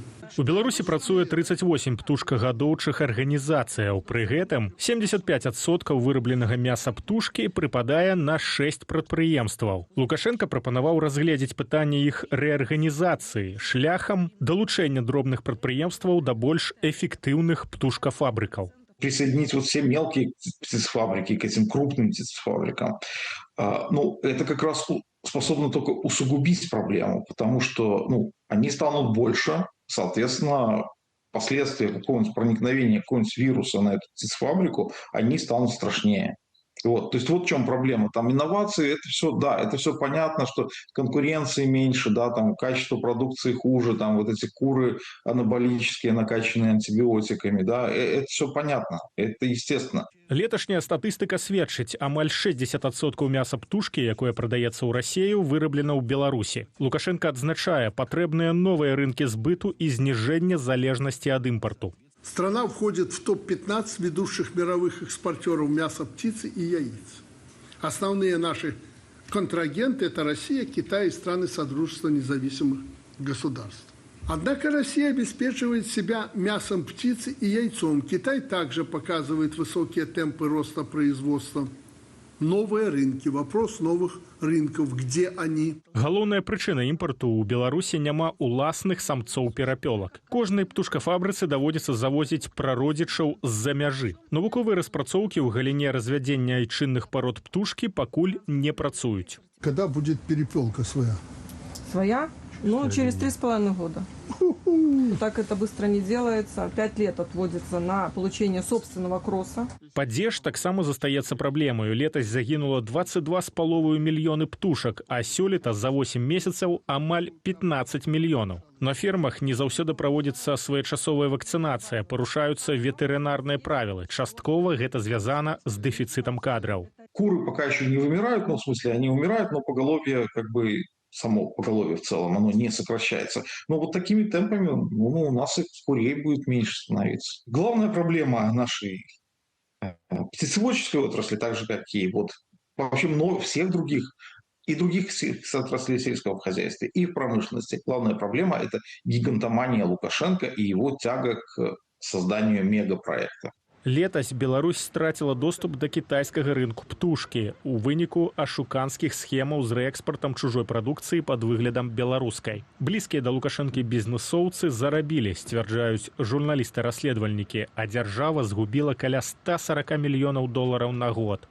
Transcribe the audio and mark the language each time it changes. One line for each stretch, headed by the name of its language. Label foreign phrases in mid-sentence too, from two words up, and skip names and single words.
Belarusian: У Беларусі працуе 38 птушкагадоўчых арганізацыяў. Пры гэтым 75% вырабленага мяса птушкі прыпадае на 6 прадпрыемстваў. Лукашенко прапанаваў разгледзець пытанне іх рэарганізацыі шляхам далучэння дробных прадпрыемстваў да больш эфектыўных птушкафабрыкаў.
Russian: Присоединить вот все мелкие птицефабрики к этим крупным птицефабрикам, это как раз способно только усугубить проблему, потому что они станут больше, соответственно, последствия какого-нибудь проникновения какого-нибудь вируса на эту птицефабрику, они станут страшнее. То есть вот в чем проблема. Там инновации, это все понятно, что конкуренции меньше, там качество продукции хуже, там вот эти куры анаболические, накачанные антибиотиками, это все понятно, это естественно.
Belarusian: Леташняя статыстыка сведчыць, амаль 60% мяса птушкі, якое прадаецца ў Расію, выраблена ў Беларусі. Лукашенко адзначае патрэбныя новыя рынкі збыту і зніжэння залежнасці ад імпарту.
Russian: Страна входит в топ-15 ведущих мировых экспортеров мяса птицы и яиц. Основные наши контрагенты – это Россия, Китай и страны Содружества независимых государств. Однако Россия обеспечивает себя мясом птицы и яйцом. Китай также показывает высокие темпы роста производства. Новые рынки. Вопрос новых рынков. Где они?
Belarusian: Галоўная прычына імпарту ў Беларусі няма уласных самцоў перапёлак. Кожнай птушкафабрыцы даводзіцца завозіць прародзічаў з-за мяжы. Навуковыя распрацоўкі ў галіне развядзення айчынных парод птушкі пакуль не працуюць.
Russian: Когда будет перепелка своя? Своя? Через 3,5 года. Так это быстро не делается. 5 лет отводится на получение собственного кросса.
Belarusian: Падзеж таксама застаецца праблемаю. Летась загінула 22,5 мільёны птушак, а сёлета за 8 месяцаў амаль 15 мільёнаў. На фермах не заўсёды праводзіцца своечасовая вакцынацыя, парушаюцца ветэрынарныя правілы. Часткова гэта звязана з дэфіцытам кадраў.
Russian: Куры пока еще не вымирают, в смысле они умирают, но поголовье само поголовье в целом, оно не сокращается. Но вот такими темпами у нас и курей будет меньше становиться. Главная проблема нашей птицеводческой отрасли, так же как и вообще всех других отраслей сельского хозяйства и в промышленности. Главная проблема – это гигантомания Лукашенко и его тяга к созданию мегапроекта.
Belarusian: Летась Беларусь страціла доступ да кітайскага рынку птушкі у выніку ашуканскіх схемаў з рээкспартам чужой прадукцыі пад выглядам беларускай. Блізкія да Лукашэнкі бізнэсоўцы зарабілі, сцвярджаюць журналісты-расследавальнікі, а дзяржава згубіла каля 140 мільёнаў долараў на год.